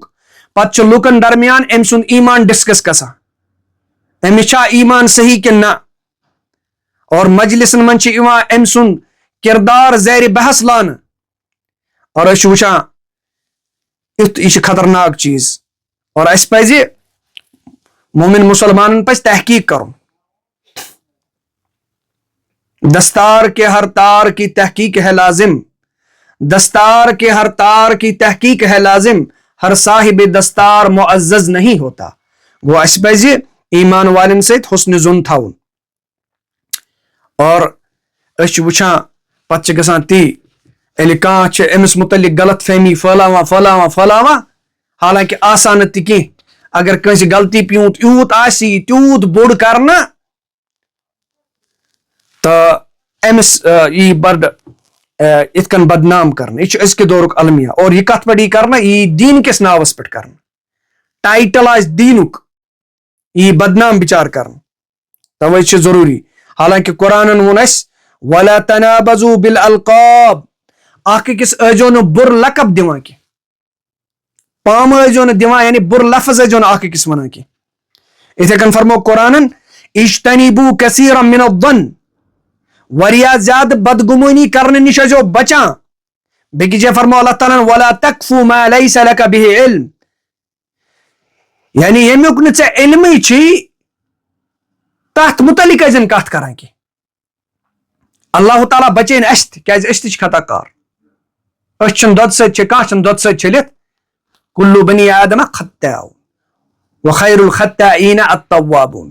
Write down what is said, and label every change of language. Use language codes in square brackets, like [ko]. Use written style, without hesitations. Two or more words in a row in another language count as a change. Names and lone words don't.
[ks] پتہٕ چھُ لُکن درمیان أمۍ سُنٛد ایمان ڈسکس گژھان, أمِس چھا ایمان صحیح کِنہٕ نہ, اور مجلسن منٛز چھِ یِوان أمۍ سُنٛد کردار زیرِ بحث لاونہٕ. اور أسۍ چھِ وٕچھان یُتھ یہِ چھُ خطرناک چیٖز. اور اَسہِ پزِ مومن مسلمانن پزِ تحقیق کرُن. [ur] دستار کے ہر تار کی تحقیق ہے لازم, دستار کے ہر تار کی تحقیق ہے لازم, ہر صاحب دستار معزز نہیں ہوتا. [ks] گوٚو اَسہِ پزِ ایمان والٮ۪ن سۭتۍ حُسنہِ ظُن تھاوُن. اور أسۍ چھِ وٕچھان پتہٕ چھِ گژھان تی ییٚلہِ کانٛہہ چھِ أمِس متعلق غلط فہمی پھٲلاوان حالانکہِ آسان نہٕ تہِ کینٛہہ. اگر کٲنٛسہِ غلطی پیوٗنٛت یوٗت آسہِ یہِ تیوٗت بوٚڑ کرنہٕ تہٕ أمِس یی بڑٕ یِتھ کٔنۍ بدنام کرنہٕ. یہِ چھُ أزکہِ دورُک المیہ. اور یہِ کتھ پٮ۪ٹھ یی کرنہٕ, یی دیٖن کِس ناوس پٮ۪ٹھ کرنہٕ. ٹایٹل آسہِ دیٖنُک, یی بدنام بِچار کرنہٕ. توے چھُ ضروٗری. حالانکہِ قرآنن ووٚن اَسہِ [ar] وَلَا تَنَابَزُوا بِالْأَلْقَابِ, [ks] اکھ أکِس ٲسۍزیو نہٕ بُرٕ لقب دِوان کینٛہہ, پامہٕ ٲسۍزیو نہٕ دِوان, یعنی بُرٕ لفظ ٲسۍزیو نہٕ اکھ أکِس وَنان کینٛہہ. یِتھے کٔنۍ فرمو قرآنن [ar] اجتنبوا کثیرا من الظن, [ks] واریاہ زیادٕ بدگمٲنی کرنہٕ نِش ٲسۍزیو بچان. بیٚکِس جایہِ فرمو اللہ تعالیٰ ہن [ar] وَلَا تَقْفُ مَا لَيْسَ لَكَ بِهِ عِلْم, [ks] یعنی ییٚمیُک نہٕ ژےٚ علمٕے چھُے تتھ متعلق ٲسۍ زن کتھ کران کینٛہہ. اللہ تعالیٰ بچٲیِن اَسہِ تہِ, کیازِ أسۍ تہِ چھِ خطا کار. أسۍ چھِنہٕ دۄدٕ سۭتۍ کانٛہہ چھِنہٕ دۄدٕ سۭتۍ چھٔلِتھ. [ar] کُلُّ بنی آدمَ خطاء وخیر الخطائین التوابون.